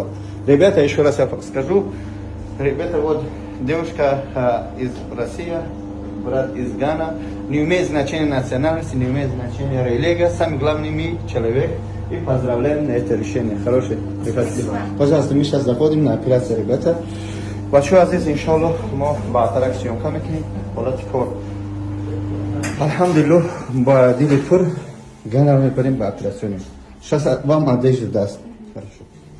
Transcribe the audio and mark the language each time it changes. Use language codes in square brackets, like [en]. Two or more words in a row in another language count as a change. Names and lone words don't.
[ru] Ребята, еще раз я скажу, ребята, вот девушка из России, брат из Гана, не имеет значения национальности, не имеет значения религия, самый главный мы человек. И поздравляем на это решение. Хорошее. Спасибо. Пожалуйста, мы сейчас заходим на операцию, ребята. Большой азиз, иншаллах, мы [tg] баатарак съемка мекнем. Холати кор. Алхамдулилlah, ба дили пур, [ru] Гана мы пойдем по операционной. Сейчас вам одежду даст. Хорошо.